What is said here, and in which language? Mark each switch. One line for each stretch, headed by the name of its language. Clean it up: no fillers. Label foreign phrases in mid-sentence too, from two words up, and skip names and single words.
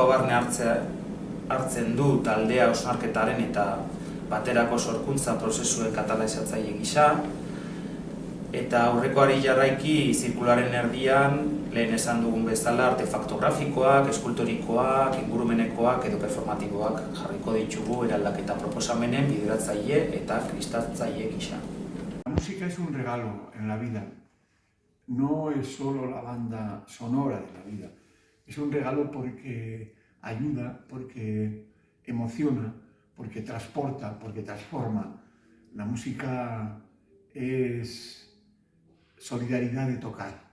Basque: barne hartzen du taldea hausnarketaren eta baterako sorkuntza prozesuen katalizatzaile gisa, eta aurrekoari jarraiki zirkularen erdian lehen esan dugun bezala artefaktografikoak, eskultorikoak, ingurumenekoak edo performatiboak jarriko ditugu eraldaketa proposamenen bideratzaile eta kristatzaile gisa.
Spanish: La música es un regalo en la vida. No es solo la banda sonora de la vida. Es un regalo porque ayuda, porque emociona, porque transporta, porque transforma. La música es solidaridad de tocar.